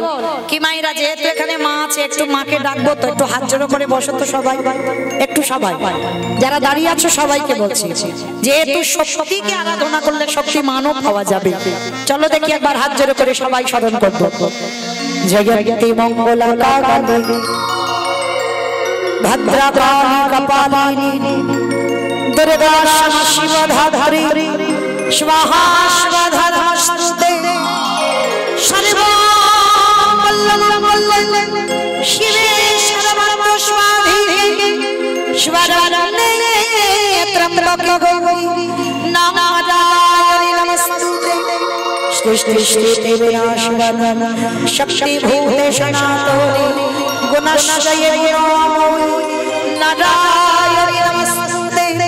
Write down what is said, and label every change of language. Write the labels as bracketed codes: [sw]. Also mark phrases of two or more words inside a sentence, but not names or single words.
[bn] কি মায়েরা, যেহেতু এখানে মা আছে, একটু মাকে ডাকবো তো, একটু হাত জোড়ো করে বসো তো সবাই, একটু সবাই যারা দাঁড়িয়ে আছো সবাইকে বলছি, যেহেতু শক্তিকে আরাধনা করলে শক্তি মানও পাওয়া যাবে। চলো দেখি একবার হাত জোড়ো করে সবাই স্মরণ করবো। [sa] জগতি মঙ্গলা কালী ভদ্রকালী কপালিনী দুর্গা শিবধাধারী स्वाहा स्वाधा नमस्ते सर्वमंगलमंगल शिवे सर्वमंगल स्वाधीने स्वरणे त्र्यंबके गौरी नारायणी नमस्ते सृष्टि स्थिति विनाशनं शक्ति भूते सनातनी गुणश्रये गुणमयी नारायणी नमस्ते